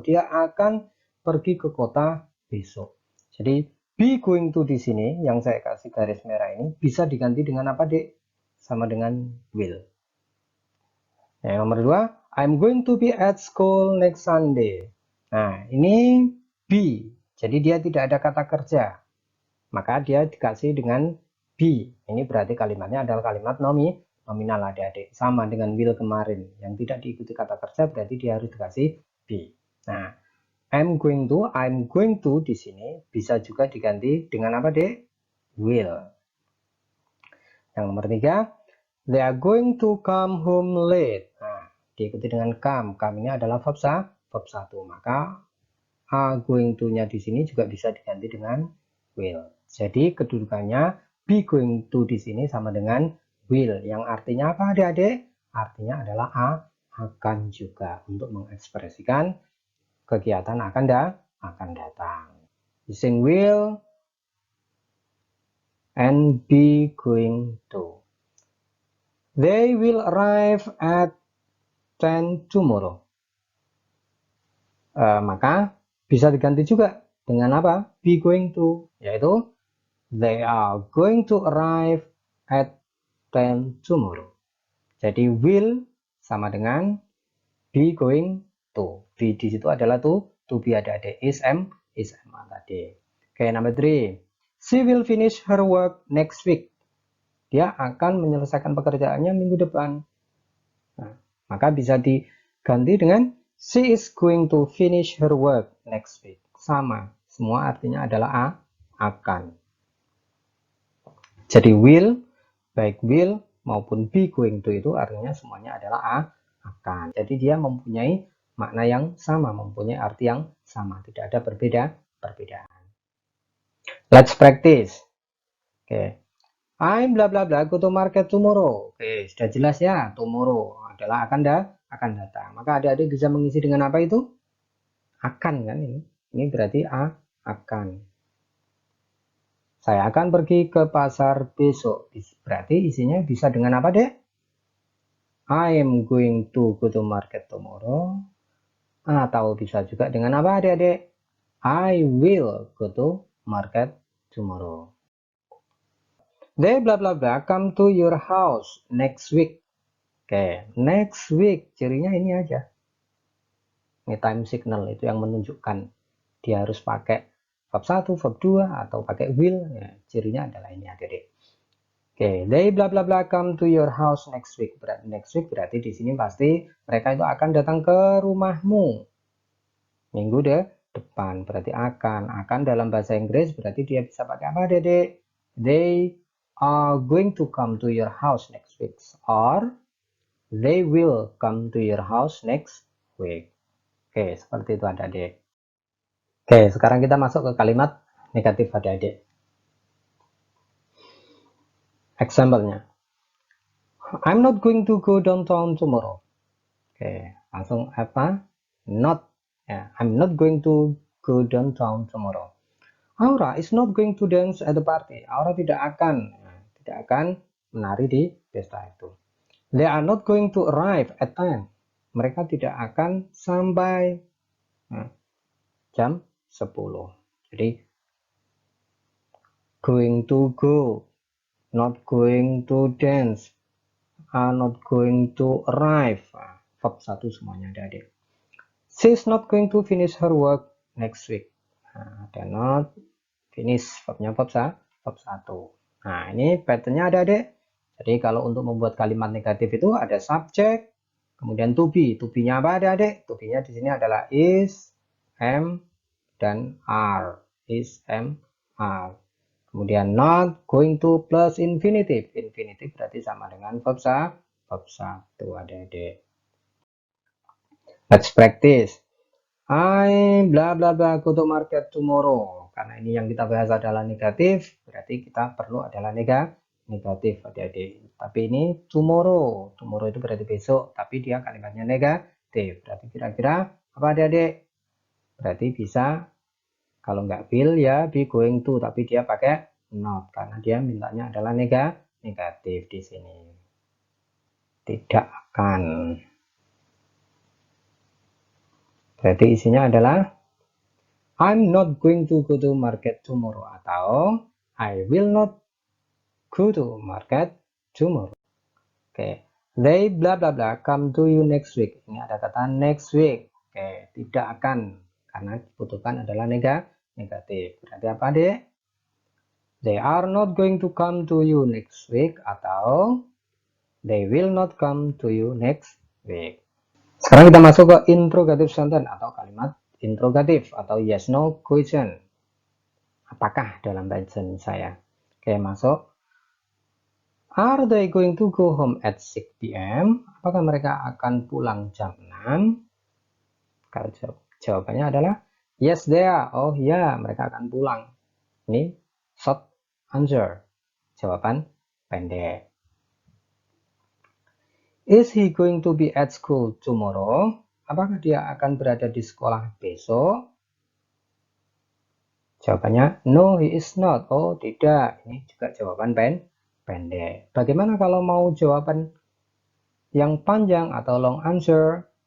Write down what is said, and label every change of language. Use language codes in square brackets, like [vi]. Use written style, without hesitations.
[id] Dia akan pergi ke kota besok. Jadi be going to di sini yang saya kasih garis merah ini bisa diganti dengan apa, Dek? Sama dengan will. Yang nomor 2, [en] I'm going to be at school next Sunday. [id] Nah, ini be. Jadi dia tidak ada kata kerja. Maka dia dikasih dengan be. Ini berarti kalimatnya adalah kalimat nominal adik-adik. Sama dengan will kemarin. Yang tidak diikuti kata kerja berarti dia harus dikasih be. Nah, I'm going to di sini bisa juga diganti dengan apa, Dek? [en] Will. [id] Yang nomor 3, [en] they are going to come home late. [id] Nah, diikuti dengan come. Come ini adalah verb 1. Maka are going to-nya di sini juga bisa diganti dengan will. Jadi kedudukannya be going to di sini sama dengan will. Yang artinya apa adik-adik? Artinya adalah akan juga untuk mengekspresikan kegiatan akan datang. [en] Using will and be going to. They will arrive at 10 tomorrow. [id] Maka bisa diganti juga dengan apa? [en] Be going to, [id] yaitu [en] they are going to arrive at 10 tomorrow. [id] Jadi will sama dengan be going to. Be di situ adalah to be adik-adik. [en] Is, am [id] tadi. [en] Oke, number 3. She will finish her work next week. [id] Dia akan menyelesaikan pekerjaannya minggu depan. Nah, maka bisa diganti dengan [en] she is going to finish her work next week. [id] Sama. semua artinya adalah akan. Jadi will, baik will maupun be going to itu artinya semuanya adalah akan. Jadi dia mempunyai makna yang sama, mempunyai arti yang sama, tidak ada perbedaan. [en] Let's practice. [id] Oke. [en] I'm bla bla bla go to market tomorrow. [id] Oke, sudah jelas ya, tomorrow adalah akan datang. Maka adik-adik bisa mengisi dengan apa itu? Akan kan ini. Ini berarti akan. Saya akan pergi ke pasar besok. Berarti isinya bisa dengan apa, Dek? [en] I am going to go to market tomorrow. [id] Atau bisa juga dengan apa, Adik-adik? [en] I will go to market tomorrow. They bla bla bla come to your house next week. [id] Oke, next week cirinya ini aja. Ini time signal itu yang menunjukkan dia harus pakai verb 1, verb 2 atau pakai will. Ya, cirinya adalah ini Adik-adik. [en] Oke, they bla bla bla come to your house next week. [id] Next week berarti di sini pasti mereka itu akan datang ke rumahmu. Minggu depan berarti akan. Akan dalam bahasa Inggris berarti dia bisa pakai apa, Dedek? [en] They are going to come to your house next week, or they will come to your house next week. [id] Oke, seperti itu Adik-adik. Oke, sekarang kita masuk ke kalimat negatif Adik-adik. Example-nya. [en] I'm not going to go downtown tomorrow. [id] Oke, langsung apa? [en] Not. Ya, I'm not going to go downtown tomorrow. Aura is not going to dance at the party. [id] Aura tidak akan menari di pesta itu. [en] They are not going to arrive at 10. [id] Mereka tidak akan sampai jam 10. Jadi [en] going to go, not going to dance, are not going to arrive. Verb 1 [id] semuanya Adik-adik. [en] She's not going to finish her work next week. [id] Ada not finish, verbnya verb 1. Nah, ini patternnya ada Adik. Jadi kalau untuk membuat kalimat negatif itu ada subject, kemudian to be. To be-nya apa Adik? To be-nya di sini adalah is, am, dan are. [en] Is, am, are. [id] Kemudian not, going to plus infinitive. Infinitive berarti sama dengan verb 1 Adik-adik. [en] Let's practice. I bla bla bla go to market tomorrow. [id] Karena ini yang kita bahas adalah negatif, berarti kita perlu adalah negatif Adik-adik. Tapi ini tomorrow. Tomorrow itu berarti besok, tapi dia kalimatnya negatif. Berarti kira-kira apa Adik-adik? Berarti bisa kalau nggak will ya be going to, tapi dia pakai not karena dia mintanya adalah negatif di sini. Tidak akan. Berarti isinya adalah [en] I'm not going to go to market tomorrow [id] atau [en] I will not go to market tomorrow. Oke, they bla bla bla come to you next week. [id] Ini ada kata next week. Oke, tidak akan karena dibutuhkan adalah negatif. Berarti apa, Dek? [en] They are not going to come to you next week [id] atau [en] they will not come to you next week. [id] Sekarang kita masuk ke interrogative sentence atau kalimat interrogatif atau yes no question. Apakah dalam bahasa saya? Oke, masuk. [en] Are they going to go home at 6 p.m.? [id] Apakah mereka akan pulang jam 6? Kalau jawabannya adalah [en] yes they are. [id] Oh ya, mereka akan pulang. Ini short answer. Jawaban pendek. [en] Is he going to be at school tomorrow? [id] Apakah dia akan berada di sekolah besok? Jawabannya [en] no, he is not. [id] Oh, tidak. Ini juga jawaban pendek. Bagaimana kalau mau jawaban yang panjang atau long answer?